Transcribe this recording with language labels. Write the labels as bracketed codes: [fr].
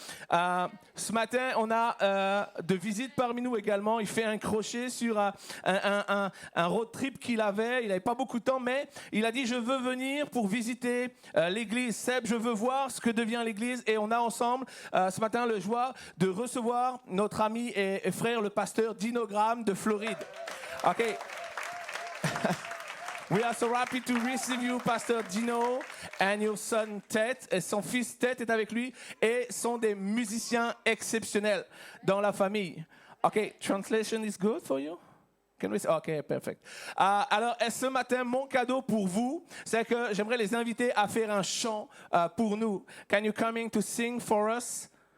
[fr] Ce matin, on a de visite parmi nous également. Il fait un crochet sur un road trip qu'il avait. Il n'avait pas beaucoup de temps, mais il a dit « Je veux venir pour visiter l'église. Seb, je veux voir ce que devient l'église. » Et on a ensemble, ce matin, le joie de recevoir notre ami et frère, le pasteur Dino Graham de Floride. OK. [en] We are so happy to receive you, Pastor Dino, and your son Ted. [fr] Et son fils Ted est avec lui et sont des musiciens exceptionnels dans la famille. [en] OK, translation is good for you? Can we say? OK, perfect. [fr] Alors, ce matin, mon cadeau pour vous, c'est que j'aimerais les inviter à faire un chant pour nous. [en] Can you coming to sing for us?